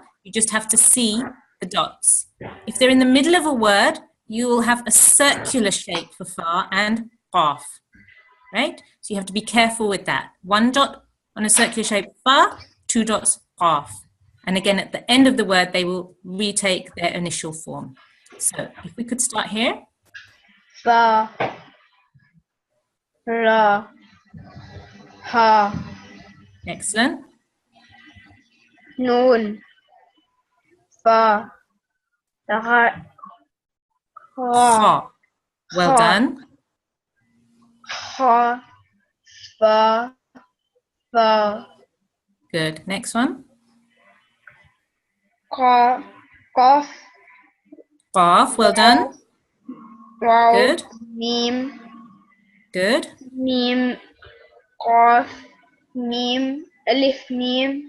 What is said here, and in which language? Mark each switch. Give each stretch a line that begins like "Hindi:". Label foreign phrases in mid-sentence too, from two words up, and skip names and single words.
English: You just have to see the dots. If they're in the middle of a word, you will have a circular shape for fa and qaf. Right? So you have to be careful with that. 1 dot on a circular shape fa, 2 dots qaf. And again, at the end of the word, they will retake their initial form. So if we could start here. Fa. Ra. Ha. Excellent. Noon. Fa. Ra. Ha. Well done. Ha. Fa. Fa. Good. Next one. Qa. Qaf. Qaf. Well done. Waw. Good. Mim. Good. Mim. Qaf. Mim. Alif. Mim.